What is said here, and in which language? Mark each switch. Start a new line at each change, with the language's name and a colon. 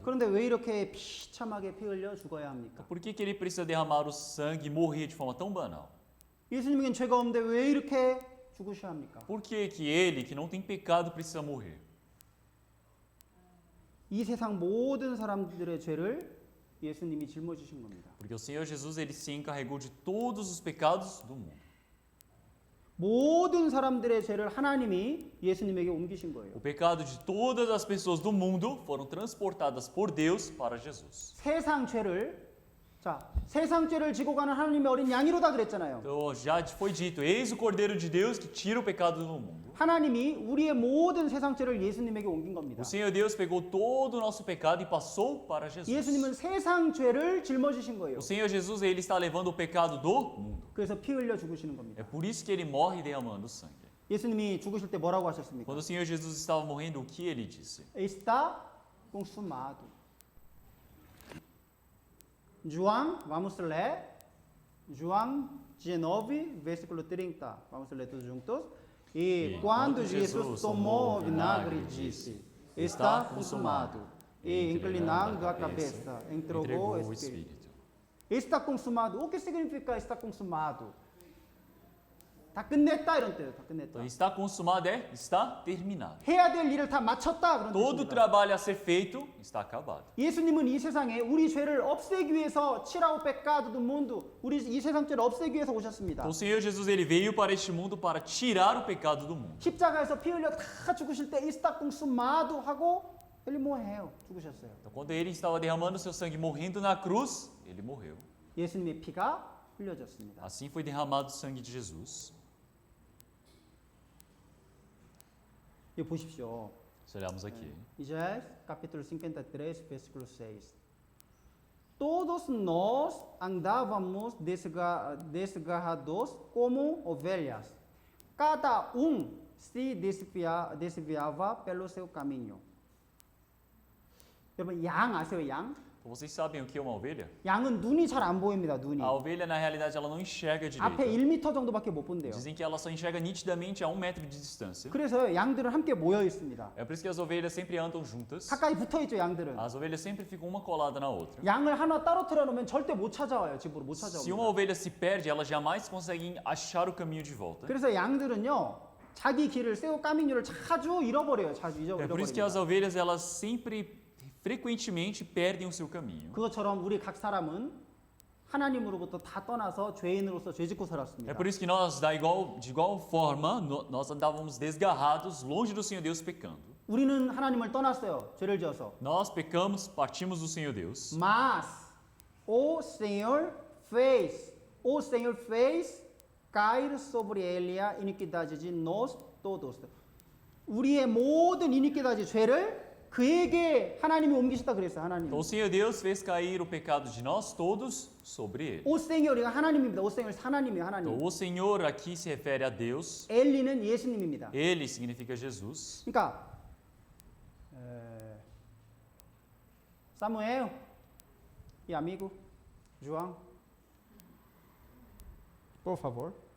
Korean: 그런데 왜 이렇게 비참하게 피 흘려 죽어야 합니까?
Portuguese: Por que ele precisa derramar o sangue e morrer de forma tão banal?
Korean: 예수님에겐 죄가 없는데 왜 이렇게 죽으셔야 합니까?
Portuguese: Por que ele, que não tem pecado, precisa morrer?
Korean: 이 세상 모든 사람들의 죄를 예수님이 짊어지신 겁니다.
Portuguese: Porque o Senhor Jesus ele se encarregou de todos os pecados do mundo.
Korean: 모든 사람들의 죄를 하나님이 예수님에게 옮기신 거예요.
Portuguese: O pecado de todas as pessoas do mundo foram transportadas por Deus para Jesus.
Korean: 세상 죄를 세상 죄를 지고 가는 하나님의 어린 양이로다 그랬잖아요.
Portuguese: Então já foi dito, eis o Cordeiro de Deus que tira o pecado do mundo.
Korean: 하나님이 우리의 모든 세상 죄를 예수님에게 옮긴 겁니다.
Portuguese: O Senhor Deus pegou todo o nosso pecado e passou para Jesus.
Korean: 예수님은 세상 죄를 짊어지신 거예요.
Portuguese: O Senhor Jesus ele está levando o pecado do mundo.
Korean: 그래서 피 흘려 죽으시는
Portuguese: É
Korean: 겁니다.
Portuguese: por isso que ele morre derramando sangue.
Korean: 예수님이 죽으실 때 뭐라고 하셨습니까?
Portuguese: Quando o Senhor Jesus estava morrendo, o que ele disse? Está consumado. João, vamos ler. João 19, versículo 30. Vamos ler todos juntos. E quando Jesus tomou o vinagre, disse: Está consumado. E inclinando a cabeça, entregou o Espírito. Está consumado. O que significa está consumado?
Korean: 다 끝냈다 이런 뜻이에요. 다 끝냈다.
Portuguese: Então, está consumado é está terminado.
Korean: 해야 될 일을 다 마쳤다 그런
Portuguese: Todo o
Korean: 뜻입니다.
Portuguese: trabalho a ser feito está acabado.
Korean: 예수님은 이 세상에 우리 죄를 없애기 위해서
Portuguese: tirar o pecado do mundo,
Korean: 우리 이 세상 죄를 없애기 위해서 오셨습니다.
Portuguese: Então, o Senhor Jesus ele veio para este mundo para tirar o pecado do mundo.
Korean: 십자가에서 피 흘려 다 죽으실 때
Portuguese: está consumado
Korean: 하고
Portuguese: ele morreu,
Korean: 죽으셨어요.
Portuguese: Então, quando ele estava derramando seu sangue, morrendo na cruz, ele morreu.
Korean: 예수님의 피가 흘려졌습니다.
Portuguese: Assim foi derramado o sangue de Jesus.
Korean: 이거 보십시오.
Portuguese: Se olharmos aqui. Isaías capítulo 53, versículo 6. Todos nós andávamos desgarrados como ovelhas. Cada se desviava pelo seu caminho.
Korean: 여러분 양 아세요? 양?
Portuguese: Então, vocês sabem o que é uma ovelha?
Korean: 양은 눈이 잘 안 보입니다. 눈이.
Portuguese: A ovelha, na realidade, ela não enxerga
Korean: 앞에
Portuguese: direito.
Korean: 1m 정도밖에 못 본대요.
Portuguese: Dizem que ela só enxerga nitidamente a 1 metro de distância.
Korean: 그래서 양들은 함께 모여 있습니다.
Portuguese: É por isso que as ovelhas sempre andam juntas.
Korean: 가까이 붙어 있죠, 양들은.
Portuguese: As ovelhas sempre ficam uma colada na outra.
Korean: 양을 하나 따로 틀어놓으면 절대 못 찾아와요. 집으로 못
Portuguese: Se uma ovelha se perde, elas jamais conseguem achar o caminho de volta.
Korean: 그래서 양들은요, 자기 길을 새우 까미뉴를 자주 잃어버려요. 자주
Portuguese: É por isso que as
Korean: 잃어버립니다.
Portuguese: ovelhas, elas sempre, frequentemente, perdem o seu caminho.
Korean: 그것처럼 우리 각 사람은 하나님으로부터 다 떠나서 죄인으로서 죄짓고 살았습니다.
Portuguese: É por isso que nós, de igual forma, nós andávamos desgarrados, longe do Senhor Deus, pecando.
Korean: 우리는 하나님을 떠났어요. 죄를 지어서.
Portuguese: Nós pecamos, partimos do Senhor Deus. Mas o Senhor fez cair sobre ele a iniquidade de nós todos.
Korean: 우리의 모든 이니quidade 죄를 그에게 하나님이 옮기셨다 그랬어요. 하나님.
Portuguese: Então o Senhor Deus fez cair o pecado de nós todos sobre ele.
Korean: 오 Senhor이가 하나님입니다. 오 Senhor 하나님이에요. 하나님.
Portuguese: Então o Senhor aqui se refere a Deus.
Korean: 엘리는 예수님입니다.
Portuguese: Ele significa Jesus. 그러니까 Samuel e amigo João, por favor.